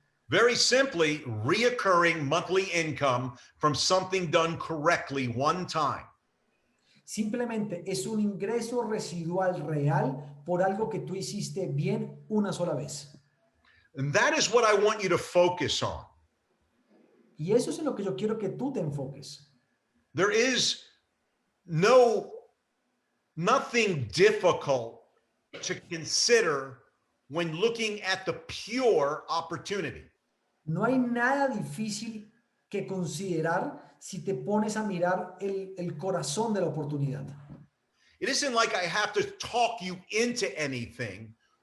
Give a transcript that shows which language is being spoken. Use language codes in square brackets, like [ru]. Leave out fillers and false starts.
[en] Very simply, reoccurring monthly income from something done correctly one time. [es] Simplemente es un ingreso residual real por algo que tú hiciste bien una sola vez. [en] And that is what I want you to focus on. [es] Y eso es en lo que yo quiero que tú te enfoques. [en] There is nothing difficult to consider when looking at the pure opportunity. [es] No hay nada difícil que considerar si te pones a mirar el corazón de la oportunidad. [en] It isn't like I have to talk you into anything.